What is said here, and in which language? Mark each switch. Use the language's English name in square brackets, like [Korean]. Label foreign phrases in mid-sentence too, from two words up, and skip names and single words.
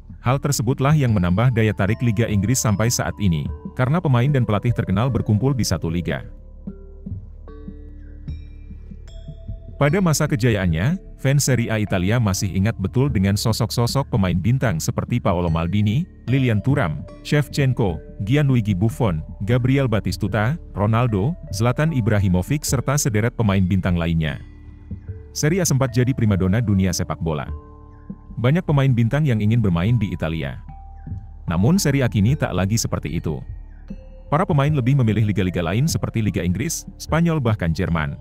[Indonesian] Hal tersebutlah yang menambah daya tarik Liga Inggris sampai saat ini, karena pemain dan pelatih terkenal berkumpul di satu liga. Pada masa kejayaannya, fans Serie A Italia masih ingat betul dengan sosok-sosok pemain bintang seperti Paolo Maldini, Lilian Thuram, Shevchenko, Gianluigi Buffon, Gabriel Batistuta, Ronaldo, Zlatan Ibrahimovic serta sederet pemain bintang lainnya. Serie A sempat jadi primadona dunia sepak bola. Banyak pemain bintang yang ingin bermain di Italia. Namun Serie A kini tak lagi seperti itu. Para pemain lebih memilih liga-liga lain seperti Liga Inggris, Spanyol bahkan Jerman.